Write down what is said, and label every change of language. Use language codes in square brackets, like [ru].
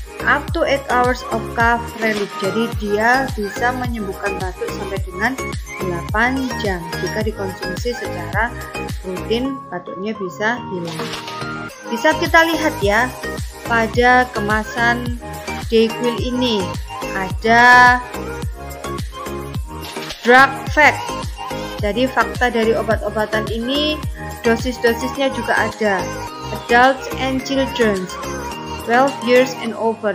[en] Up to 8 hours of cough relief. [id] Jadi dia bisa menyembuhkan batuk sampai dengan 8 jam. Jika dikonsumsi secara rutin, batuknya bisa hilang. Bisa kita lihat ya, pada kemasan Dayquil ini ada drug fact. Jadi fakta dari obat-obatan ini, dosis-dosisnya juga ada. [en] Adults and children 12 years and over.